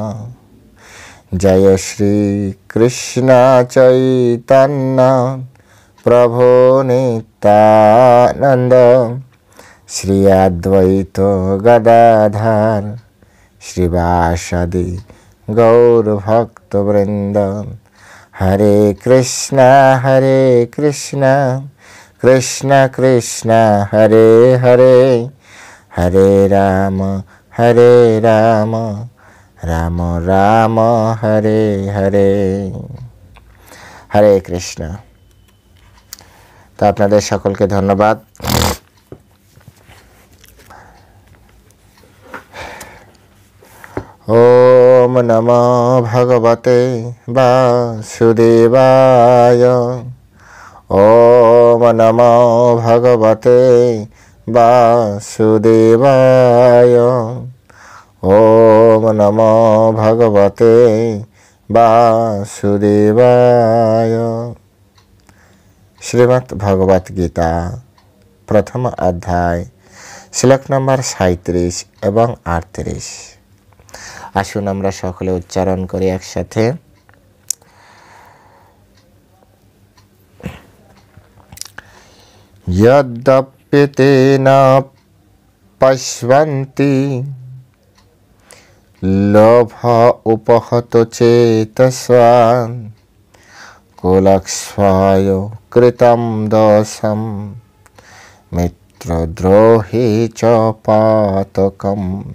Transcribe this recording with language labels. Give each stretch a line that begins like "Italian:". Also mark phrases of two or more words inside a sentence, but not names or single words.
Sanskrit: जय श्री कृष्ण चैतन्य प्रभु नित्यानंद श्री अद्वैत गदाधर श्रीवासदि गौरभक्तवृंद। हरे कृष्ण कृष्ण कृष्ण हरे हरे, हरे राम राम राम हरे हरे। हरे कृष्ण।
Bangla: তো আপনাদের সকলকে ধন্যবাদ।
Sanskrit: ओम नमो भगवते वासुदेवाय। ओम नमो भगवते वासुदेवाय। ओम नमो भगवते वासुदेवाय।
Bangla: শ্রীমদ্ ভগবদ গীতা প্রথম অধ্যায় শ্লোক নম্বর 37 এবং 38। আসুন আমরা সকলে উচ্চারণ করি একসাথে।
Sanskrit: यद्यप्यते न पश्यन्ति लोभ उपहत चेतसा कुलक्ष्वाय कृतं दोषं मित्रद्रोहे च पातकम्।